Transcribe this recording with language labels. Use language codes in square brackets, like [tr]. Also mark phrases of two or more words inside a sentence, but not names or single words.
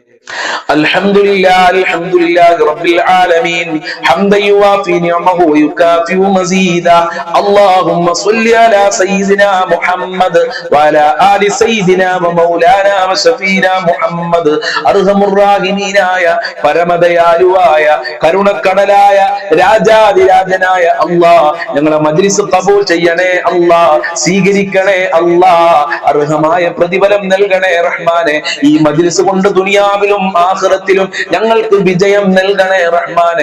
[ar] الحمد لله رب العالمين حمدا يوافي نعمه ويكافئ مزيدا اللهم صل على سيدنا محمد وعلى آل سيدنا ومولانا وشفينا محمد [ml] അർഹമുറാഹിമീനായ പരമദയാലുവായ കരുണക്കടലായ രാജാതിരാജനായ അല്ലാഹ് ഞങ്ങളെ മജ്ലിസ് ഖബൂൽ ചെയ്യണേ അല്ലാഹ്, സ്വീകരിക്കണേ അല്ലാഹ്, അർഹമായ പ്രതിഫലം നൽകണേ റഹ്മാനെ. ഈ മജ്ലിസ് കൊണ്ട് ദുനിയാവിലും ആഖിറത്തിലും ഞങ്ങൾക്ക് വിജയം നൽകണേ റഹ്മാനെ.